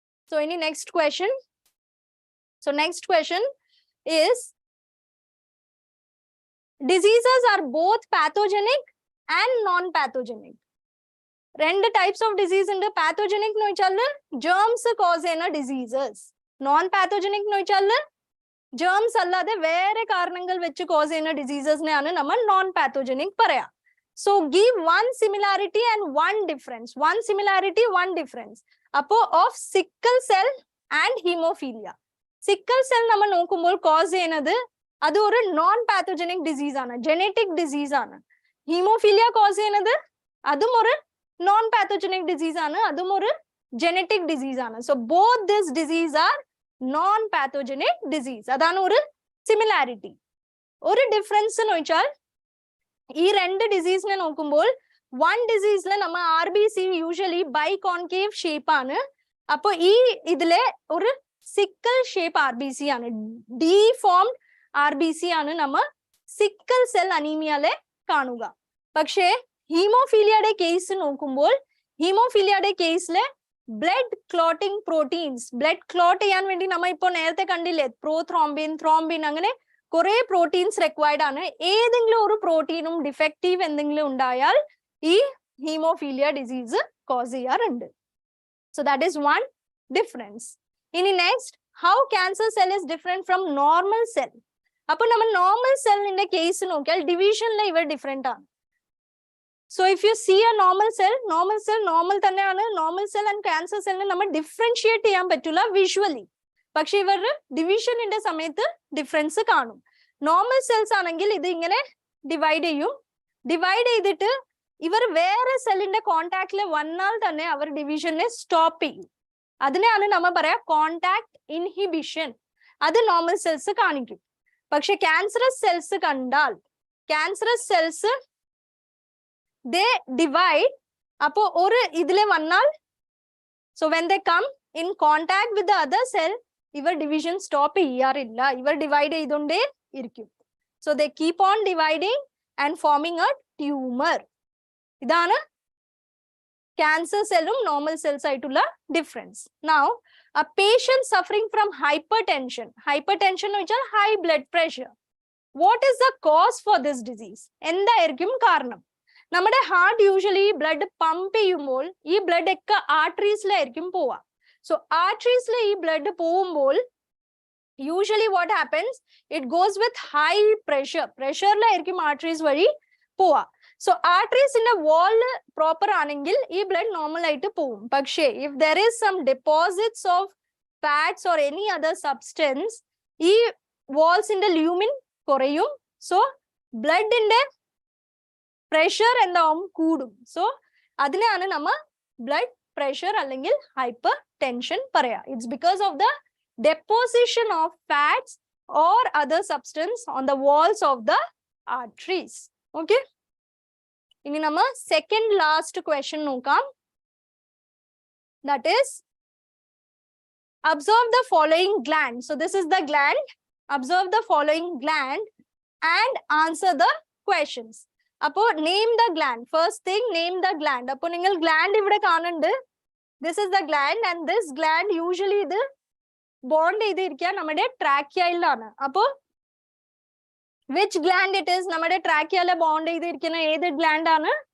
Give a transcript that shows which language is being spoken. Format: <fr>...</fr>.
<en>So any next question? So next question is, diseases are both pathogenic and non-pathogenic.</en> <ml>രണ്ട് types of disease ഉണ്ട്. Pathogenic എന്ന് വെച്ചാൽ germs cause ചെയ്യുന്ന diseases. Non-pathogenic എന്ന് വെച്ചാൽ germs അല്ലാതെ വേറെ കാരണങ്ങൾ വെച്ച് cause ചെയ്യുന്ന diseases നെയാണ് നമ്മൾ non-pathogenic പറയാ.</ml> <en>So give one similarity and one difference. One similarity, one difference.</en> <ml>അപ്പോ of sickle cell and hemophilia. Sickle cell നമ്മൾ നോക്കുമ്പോൾ cause ചെയ്യുന്നത് അത് ഒരു non-pathogenic disease ആണ്, genetic disease ആണ്. Hemophilia cause ചെയ്യുന്നത് അതും ഒരു non-pathogenic disease ആണ്, അതും ഒരു genetic disease ആണ്.</ml> <en>So both this disease are non-pathogenic disease.</en> <ml>അതാണ് ഒരു similarity. ഒരു difference എന്ന് വെച്ചാൽ ഈ രണ്ട് ഡിസീസിനെ നോക്കുമ്പോൾ one disease-ലെ നമ്മ RBC usually biconcave shape ആണ്. അപ്പൊ ഈ ഇതിലെ ഒരു sickle shape RBC ആണ്, deformed RBC ആണ് നമ്മ sickle cell anemia-ലെ കാണുക. പക്ഷേ ഹീമോഫീലിയയുടെ കേസ് നോക്കുമ്പോൾ ഹീമോഫീലിയയുടെ കേസിലെ blood clotting proteins, blood clot ചെയ്യാൻ വേണ്ടി നമ്മ ഇപ്പോൾ നേരത്തെ കണ്ടില്ലേ, പ്രോത്രോംബിൻ, ത്രോംബിൻ, അങ്ങനെ കുറെ പ്രോട്ടീൻസ് റിക്വയർഡ് ആണ്. ഏതെങ്കിലും ഒരു പ്രോട്ടീനും ഡിഫക്റ്റീവ് എന്തെങ്കിലും ഉണ്ടായാൽ ഈ ഹീമോഫീലിയ ഡിസീസ് കോസ് ചെയ്യാറുണ്ട്.</ml> <en>So that is one difference. ഇനി next, how cancer cell is different from normal cell.</en> <ml>അപ്പൊ നമ്മൾ നോർമൽ സെല്ലിന്റെ കേസ് നോക്കിയാൽ ഡിവിഷനിലെ ഇവർ ഡിഫറെന്റ് ആണ്.</ml> <en>So if you see a normal cell normal തന്നെയാണ്.</en> <ml>നോർമൽ സെൽ ആൻഡ് ക്യാൻസർ സെല്ലിനെ നമ്മൾ ഡിഫറൻഷിയേറ്റ് ചെയ്യാൻ പറ്റില്ല വിഷ്വലി. പക്ഷെ ഇവരുടെ ഡിവിഷനിന്റെ സമയത്ത് ഡിഫറൻസ് കാണും. നോർമൽ സെൽസ് ആണെങ്കിൽ ഇത് ഇങ്ങനെ ഡിവൈഡ് ചെയ്യും. ഡിവൈഡ് ചെയ്തിട്ട് ഇവർ വേറെ സെല്ലിന്റെ കോണ്ടാക്റ്റിൽ വന്നാൽ തന്നെ അവർ ഡിവിഷനെ സ്റ്റോപ്പ് ചെയ്യും. അതിനെയാണ് നമ്മൾ പറയാ കോണ്ടാക്ട് ഇൻഹിബിഷൻ. അത് നോർമൽ സെൽസ് കാണിക്കും. പക്ഷെ ക്യാൻസറസ് സെൽസ് കണ്ടാൽ, ക്യാൻസറസ് സെൽസ് they divide. അപ്പോ ഒരു ഇതിലെ വന്നാൽ,</ml> <en>so when they come in contact with the other cell,</en> <ml>ഇവർ ഡിവിഷൻ സ്റ്റോപ്പ് ചെയ്യാറില്ല, ഇവർ ഡിവൈഡ് ചെയ്തുകൊണ്ടേ ഇരിക്കും.</ml> <en>So they keep on dividing and forming a tumor.</en> <ml>ഇതാണ് ക്യാൻസർ സെല്ലും നോർമൽ സെൽസ് ആയിട്ടുള്ള difference.</ml> <en>Now a patient suffering from hypertension, hypertension എന്ന് വെച്ചാൽ high blood pressure. What is the cause for this disease?</en> <ml>എന്തായിരിക്കും കാരണം? നമ്മുടെ heart usually blood pump ചെയ്യുമ്പോൾ ഈ ബ്ലഡ് ഒക്കെ ആർട്ടറീസിലായിരിക്കും പോവാ. സോ ആർട്ടറീസിലെ ഈ ബ്ലഡ് പോകുമ്പോൾ usually</ml> <en>What happens, it goes with high pressure.</en> <ml>പ്രഷറിലായിരിക്കും arteries വഴി പോവാ. സോ ആർട്ടറീസിന്റെ വാള് പ്രോപ്പർ ആണെങ്കിൽ ഈ ബ്ലഡ് നോർമൽ ആയിട്ട് പോവും. പക്ഷേ</ml> <en>if there is some deposits of fats or any other substance,</en> <ml>ഈ വാൾസിന്റെ ല്യൂമിൻ കുറയും. സോ ബ്ലഡിന്റെ പ്രഷർ എന്താവും, കൂടും. സോ അതിനാണ് നമ്മ ബ്ലഡ് പ്രഷർ അല്ലെങ്കിൽ ഹൈപ്പർ ടെൻഷൻ പറയാ.</ml> <en>It's because of the deposition of fats or other substance on the walls of the arteries.</en> <ml>Okay, ഇനി നമ്മ സെക്കൻഡ് ലാസ്റ്റ് ക്വസ്റ്റ്യൻ നോക്കാം.</ml> <en>That is, observe the following gland. So this is the gland. Observe the following gland and answer the questions. അപ്പോ name the gland. First thing, name the gland.</en> <ml>അപ്പൊ നിങ്ങൾ gland ഇവിടെ കാണുന്നുണ്ട്.</ml> <en>this is the gland and this gland</en> <ml>usually ഇത് bond ചെയ്തിരിക്കുക നമ്മുടെ ട്രാക്കിയയിലാണ്. അപ്പോ</ml> <en>Which gland it is?</en> <ml>നമ്മുടെ ട്രാക്കിയയിലെ ബോണ്ട് ചെയ്തിരിക്കുന്ന ഏത് ഗ്ലാൻഡ് ആണ്?</ml>